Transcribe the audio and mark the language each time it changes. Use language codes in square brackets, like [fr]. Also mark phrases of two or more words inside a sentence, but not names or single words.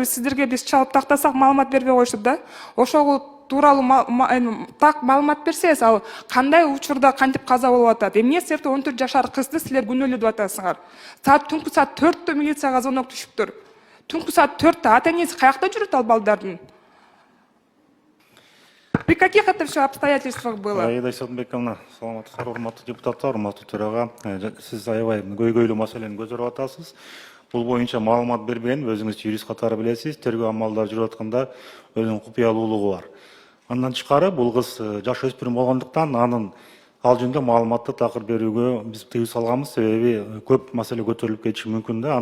[ky] Сиздерге биз чалып тактасак маалымат бербей коюшуп да. Ошол тууралуу так маалымат берсеңиз, ал кандай учурда кантип каза болуп атат? Эмне себептен 14 жашар кызды силер күнөөлөп атасыңар? Түнкү саат 4-тө милицияга звонок түшүптүр. Түнкү саат 4-тө ата-энеси каякта жүрөт ал балдардын? [ru] При каких это все обстоятельствах было? [ky] Аида Сатынбековна, саламатсыздар, урматтуу депутаттар, урматтуу төрага. Сиз аябай көйгөйлүү маселени көтөрүп атасыз. Бул боюнча маалымат бербеген, өзүңүз юрист катары билесиз, тергөө амалдары жүрүп атканда өзүнүн купуялуулугу бар. Андан тышкары бул кыз жаш өспүрүм болгондуктан анын ал жөнүндө маалыматты такыр берүүгө биз тыюу салганбыз, себеби көп маселе көтөрүлүп кетиши мүмкүн да.